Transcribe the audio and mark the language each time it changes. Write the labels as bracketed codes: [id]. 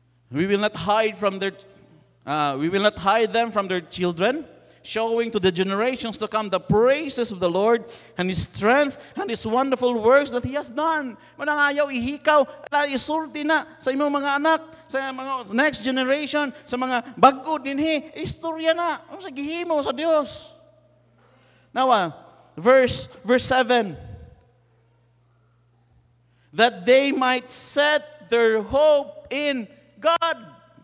[en] We will not hide them from their children, showing to the generations to come the praises of the Lord and His strength and His wonderful works that He hath done. [ceb] Manangayaw, ihikaw, isulti na sa imong mga anak, sa mga next generation, sa mga bago dinhi, istorya na, sa gihimo sa Dios. [en] Now, verse 7, that they might set their hope in God.